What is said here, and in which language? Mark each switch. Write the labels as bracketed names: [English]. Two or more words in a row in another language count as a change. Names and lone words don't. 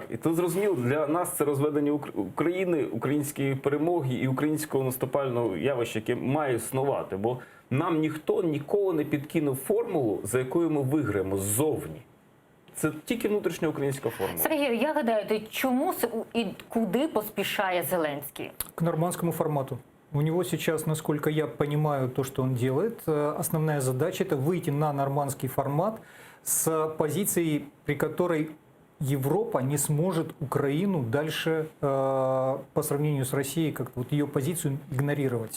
[Ukrainian] І то зрозуміло, для нас це розведення України, української перемоги і українського наступального явища, яке має існувати. Бо нам ніхто ніколи не підкинув формулу, за якою ми виграємо ззовні. Це тільки внутрішня українська формула. Сергію, як гадаєте, чому і куди поспішає Зеленський? [Russian] К нормандскому формату. У него сейчас, насколько я понимаю то, что он делает, основная задача – это выйти на нормандский формат с позицией, при которой Европа не сможет Украину дальше по сравнению с Россией как-то ее позицию игнорировать.